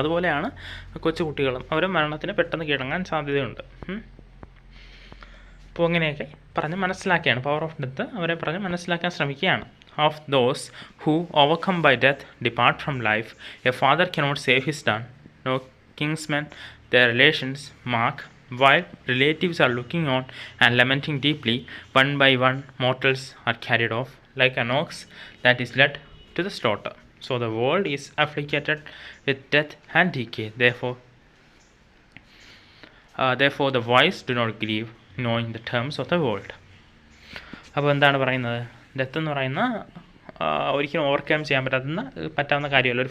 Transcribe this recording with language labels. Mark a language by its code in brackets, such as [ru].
[ml] അതുപോലെയാണ് കൊച്ചു കുട്ടികളും, അവർ മരണത്തിന് പെട്ടെന്ന് കീഴടങ്ങാൻ സാധ്യതയുണ്ട്. അപ്പോൾ ഇങ്ങനെയൊക്കെ പറഞ്ഞ് മനസ്സിലാക്കിയാണ് പവർ ഓഫ് ഡെത്ത് അവരെ പറഞ്ഞ് മനസ്സിലാക്കാൻ ശ്രമിക്കുകയാണ്. [en] Of those who overcome by death depart from life, a father cannot save his son, no kinsmen their relations mark, while relatives are looking on and lamenting deeply. One by one mortals are carried off like an ox that is led to the slaughter. So the world is afflicted with death and decay. Therefore the wise do not grieve, knowing the terms of the world. [ml] അപ്പോൾ എന്താണ് പറയുന്നത്? Death എന്ന് പറയുന്ന ഒരിക്കലും overcome ചെയ്യാൻ പറ്റാവുന്ന കാര്യമല്ല.